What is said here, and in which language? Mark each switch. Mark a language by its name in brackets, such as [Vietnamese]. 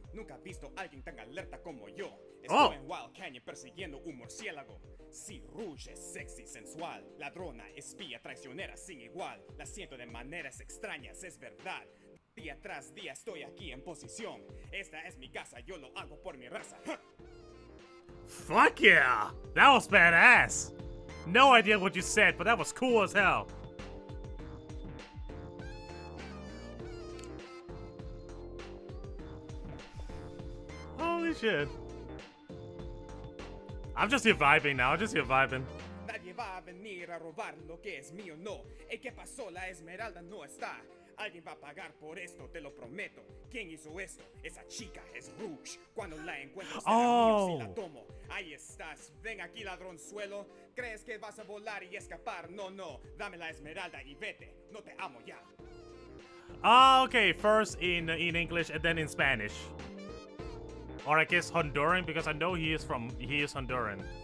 [Spanish] Nunca he visto a alguien tan alerta como yo. Estoy en Wild Canyon persiguiendo un murciélago. Sí, Rouge es sexy, sensual. Ladrona, espía, traicionera, sin igual. La siento de maneras extrañas, es verdad. Día tras día estoy aquí en posición. Esta es mi casa, yo lo hago por mi raza. [English] Fuck yeah! That was badass! No idea what you said, but that was cool as hell. Holy shit. I'm just here vibing now. I'm just here vibing. [Spanish] Nadie va a venir a robar lo que es mío, no. ¿Y qué pasó? La esmeralda no está. Alguien va a pagar por esto, te lo prometo. ¿Quién hizo esto? Esa chica es Rouge. Cuando la encuentro será mío si la tomo. Ahí estás. Ven aquí, ladronzuelo. ¿Crees que vas a volar y escapar? No, no. Dame la esmeralda y vete. No te amo ya. [English] Okay. First in English and then in Spanish. Or I guess Honduran, because I know he is Honduran.